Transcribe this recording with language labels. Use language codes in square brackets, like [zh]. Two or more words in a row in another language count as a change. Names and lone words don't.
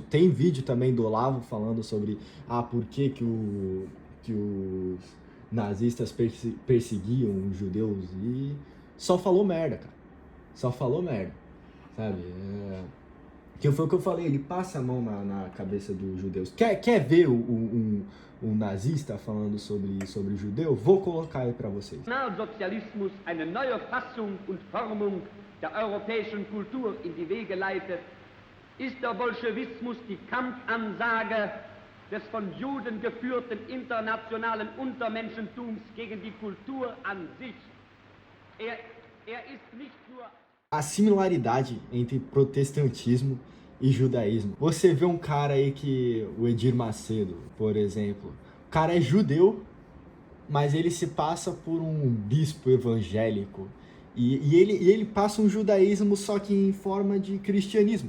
[pt] Tem vídeo também do Olavo falando sobre por que os nazistas perseguiam os judeus, e só falou merda, cara. Só falou merda, sabe? Que foi o que eu falei, ele passa a mão na cabeça dos judeus. Quer ver um nazista falando sobre judeu? Vou colocar aí pra vocês. [de] Nationalsozialismus eine neue Fassung und Formung der europäischen Kultur in die Wege leitet, ist der Bolschewismus die Kampfansage des von Juden geführten internationalen Untermenschentums gegen die Kultur an sich. Er ist nicht nur... [pt] A similaridade entre protestantismo e judaísmo. Você vê um cara aí o Edir Macedo, por exemplo. O cara é judeu, mas ele se passa por um bispo evangélico. E ele passa um judaísmo só que em forma de cristianismo.